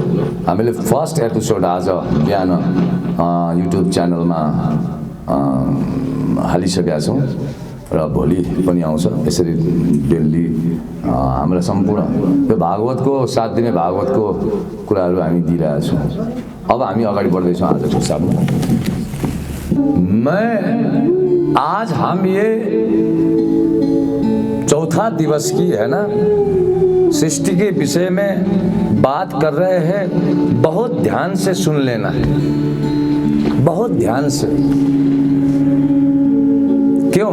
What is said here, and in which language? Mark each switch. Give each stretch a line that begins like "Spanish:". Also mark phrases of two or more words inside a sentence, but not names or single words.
Nepali: हामीले
English: first episode
Nepali: आज बिहान युट्युब च्यानलमा हालिसकेका छौँ र भोलि पनि आउँछ। यसरी डेली हाम्रो सम्पूर्ण यो भागवतको 7 दिने भागवतको कुराहरू हामी दिइरहेका छौँ। अब हामी अगाडि बढ्दैछौँ आजको हिसाबमा।
Hindi: आज हम ये चौथा दिवस की है ना सृष्टि के विषय में बात कर रहे हैं। बहुत ध्यान से सुन लेना है, बहुत ध्यान से। क्यों?